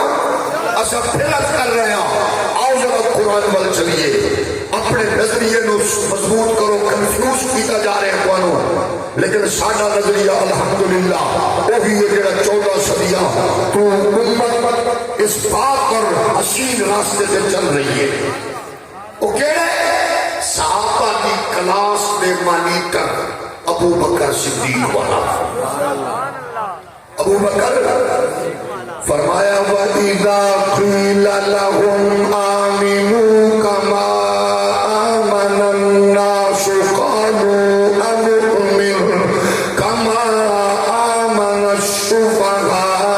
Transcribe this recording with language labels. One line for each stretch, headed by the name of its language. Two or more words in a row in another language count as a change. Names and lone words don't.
Punjabi: اصل پھر کر رہے ہیں، آؤ ذرا قرآن وال چلیے، اپنے نظریے نو مضبوط کرو، کنفیوز کیتا جا رہے ہیں کو، لیکن ساڈا نظریہ الحمدللہ وہی ہے جڑا 14 صدیاں تو امت اس پاک اور حسین راستے سے چل رہی ہے۔ وہ کہڑے صحابہ کی کلاس دے مانیٹر ابو بکر صدیق والا،
Arabic: ابو بکر فرمایا وَإِذَا قِيلَ لَهُمْ آمِنُوا كَمَا آمَنَ النَّاسُ قَالُوا أَنُؤْمِنُ كَمَا آمَنَ السُّفَهَاءُ